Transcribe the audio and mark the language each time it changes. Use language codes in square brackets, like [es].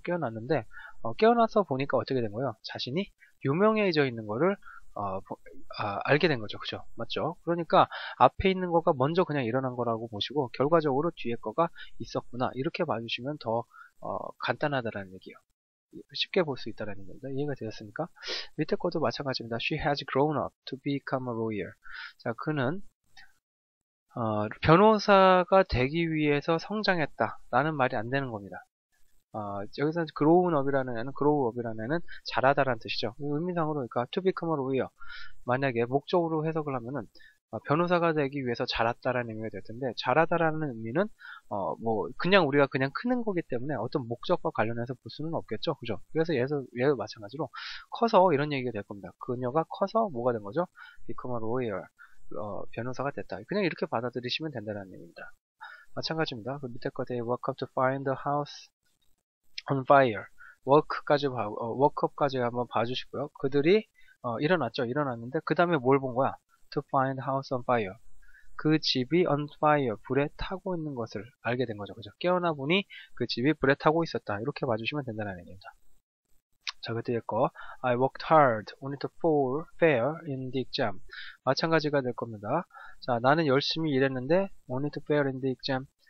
[ko] 깨어났는데 깨어나서 보니까 어떻게 된 거예요? 자신이 유명해져 있는 거를 알게 된 거죠. 그죠? 맞죠? 그러니까 앞에 있는 거가 먼저 그냥 일어난 거라고 보시고 결과적으로 뒤에 거가 있었구나. 이렇게 봐주시면 더 간단하다라는 얘기예요. 쉽게 볼 수 있다는 얘기입니다. 이해가 되셨습니까? 밑에 것도 마찬가지입니다. [en] She has grown up to become a lawyer. [ko] 자, 그는 변호사가 되기 위해서 성장했다. 라는 말이 안 되는 겁니다. 여기서 grown up이라는 애는 자라다라는 뜻이죠. 의미상으로 그러니까 [en] to become a lawyer. [ko] 만약에 목적으로 해석을 하면은 변호사가 되기 위해서 잘했다라는 의미가 될 텐데, 잘하다라는 의미는 뭐 그냥 우리가 그냥 크는 거기 때문에 어떤 목적과 관련해서 볼 수는 없겠죠, 그죠? 그래서 얘도 마찬가지로 커서 이런 얘기가 될 겁니다. 그녀가 커서 뭐가 된 거죠? [en] become a lawyer, [ko] 변호사가 됐다. 그냥 이렇게 받아들이시면 된다는 얘기입니다. 마찬가지입니다. 그 밑에 거 [en] they woke up to find the house on fire. [ko] 워크업까지 한번 봐주시고요. 그들이 일어났죠. 일어났는데 그 다음에 뭘 본 거야? [en] To find house on fire. [ko] 그 집이 on fire, 불에 타고 있는 것을 알게 된 거죠. 그죠? 깨어나 보니 그 집이 불에 타고 있었다. 이렇게 봐주시면 된다는 얘기입니다. 자, 그 뒤에 거 [en] I worked hard only to fail in the exam. [ko] 마찬가지가 될 겁니다. 자, 나는 열심히 일했는데 [en] only to fail in the exam.